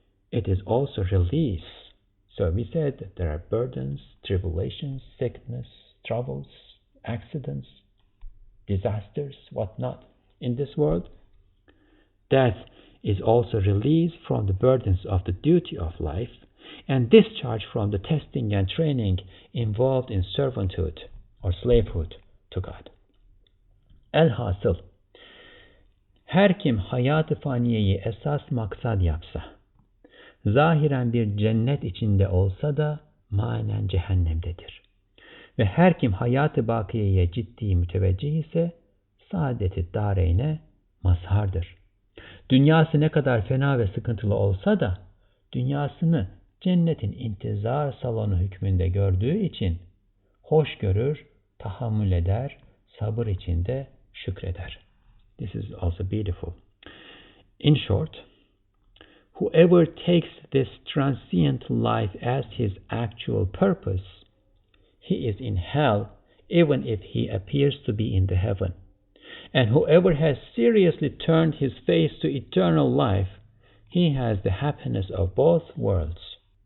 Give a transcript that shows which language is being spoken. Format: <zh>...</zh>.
<en>It is also release. So we said that there are burdens, tribulations, sickness, troubles, accidents, disasters, whatnot in this world. Death is also release from the burdens of the duty of life and discharge from the testing and training involved in servanthood or slavehood to God.</en> <tr>Elhasıl, her kim hayat-ı faniyeyi esas maksad yapsa, zahiren bir cennet içinde olsa da manen cehennemdedir. Ve her kim hayat-ı bakiyeye ciddi müteveccih ise saadet-i dareyne mazhardır. Dünyası ne kadar fena ve sıkıntılı olsa da dünyasını cennetin intizar salonu hükmünde gördüğü için hoş görür, tahammül eder sabır içinde şükreder.</tr> <en>This is also beautiful. In short, whoever takes this transient life as his actual purpose, he is in hell even if he appears to be in the heaven. And whoever has seriously turned his face to eternal life, he has the happiness of both worlds.</en>